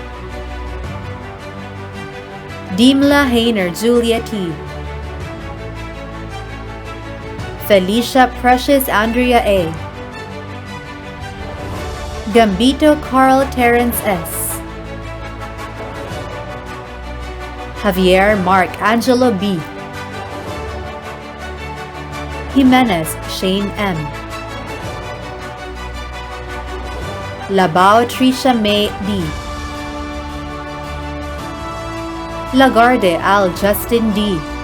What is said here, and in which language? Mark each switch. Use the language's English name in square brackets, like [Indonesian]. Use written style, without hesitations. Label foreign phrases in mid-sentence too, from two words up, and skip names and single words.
[English] Dimla Hainer Julia T. Felicia Precious Andrea A. Gambito Carl Terrence S. Javier Mark Angelo B. Jimenez Shane M. Labao Trisha May D. Lagarde Al Justin D.